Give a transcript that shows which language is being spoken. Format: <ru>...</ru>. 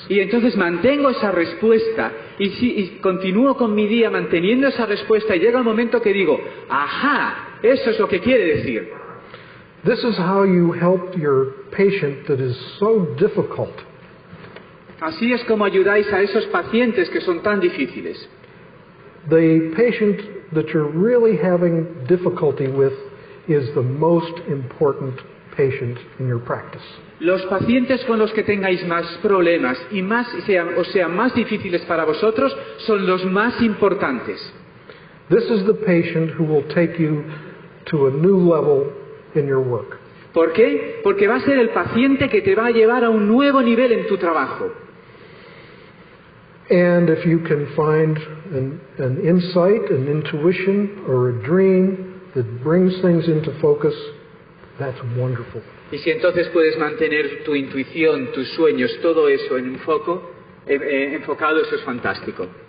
<es>Y entonces mantengo esa respuesta y continúo con mi día manteniendo esa respuesta y llega el momento que digo, ajá, eso es lo que quiere decir.</es> <en>This is how you help your patient that is so difficult.</en> <es>Así es como ayudáis a esos pacientes que son tan difíciles.</es> <en>The patient that you're really having difficulty with is the most important patient in your practice.</en> <es>Los pacientes con los que tengáis más problemas y sean más difíciles para vosotros son los más importantes.</es> <en>This is the patient who will take you to a new level in your work.</en> <es>¿Por qué? Porque va a ser el paciente que te va a llevar a un nuevo nivel en tu trabajo.</es> <en>And if you can find an insight, an intuition, or a dream that brings things into focus, that's wonderful.</en> <es>Y si entonces puedes mantener tu intuición, tus sueños, todo eso en un foco, enfocado, eso es fantástico.</es>